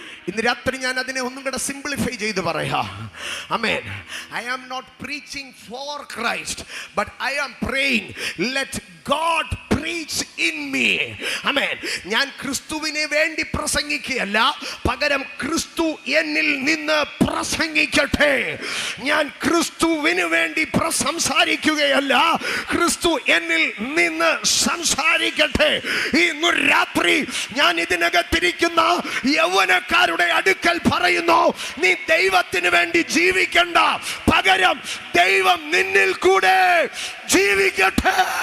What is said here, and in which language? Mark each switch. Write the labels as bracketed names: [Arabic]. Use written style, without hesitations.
[Malayalam] ഇന്ന് രാത്രി ഞാൻ അതിനെ ഒന്നും കൂടെ സിംപ്ലിഫൈ ചെയ്ത് പറയാം. ആമേൻ. [English] I am not preaching for Christ, but I am praying, let God preach in me. [Malayalam] ആമേൻ. ഞാൻ ക്രിസ്തുവിനെ വേണ്ടി പ്രസംഗിക്കുകയല്ല, പകരം ക്രിസ്തു എന്നിൽ നിന്ന് പ്രസംഗിക്കട്ടെ. ഞാൻ ക്രിസ്തുവിന് വേണ്ടി സംസാരിക്കുകയല്ല, ക്രിസ്തു എന്നിൽ നിന്ന് സംസാരിക്കട്ടെ. ഇന്ന് രാത്രി ഞാൻ ഇതിനകത്തിരിക്കുന്ന യൗവനക്കാരുടെ അടുക്കൽ പറയുന്നു, നീ ദൈവത്തിന് വേണ്ടി ജീവിക്കണ്ട, പകരം ദൈവം നിന്നിൽ കൂടെ ജീവിക്കട്ടെ.